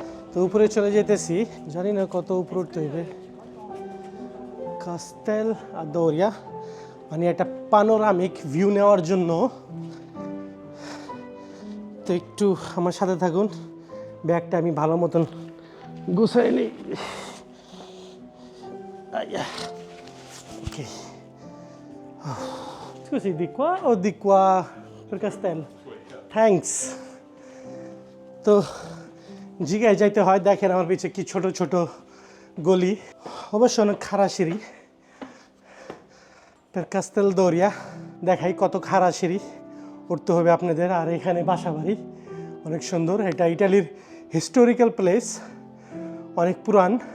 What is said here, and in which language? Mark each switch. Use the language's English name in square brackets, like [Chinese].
[Bangla] তো উপরে চলে যেতেছি, জানি না কত উপরে উঠতে হইবে। কাস্তেল আদোরিয়া, মানে একটা পানোরামিক ভিউ নেওয়ার জন্য। তো একটু আমার সাথে থাকুন, ব্যাগটা আমি ভালো মতন গুছাই নিই। [Italian] ওকে, scusi, di qua o di qua per Castello? [English] Thanks. [Bangla] তো জিগায় যাইতে হয়, দেখেন আমার পিছে কি ছোট ছোট গলি, অবশ্য অনেক খাড়া সিঁড়ি। [Italian] per Casteldoria [Bangla] দেখাই কত খাড়া সিঁড়ি উঠতে হবে আপনাদের। আর এখানে বাসা বাড়ি অনেক সুন্দর, এটা ইটালির হিস্টোরিক্যাল প্লেস, অনেক পুরান।